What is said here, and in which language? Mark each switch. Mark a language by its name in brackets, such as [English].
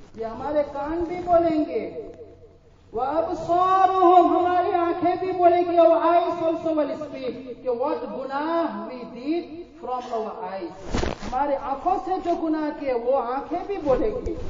[Urdu] یہ ہمارے کان بھی بولیں گے. وَأَبْصَارُهُمْ ہماری آنکھیں بھی بولیں گی. [English] our eyes also will speak. کہ what گناہ we did from our eyes. [Urdu] ہمارے آنکھوں سے جو گناہ کیے وہ آنکھیں بھی بولے گی.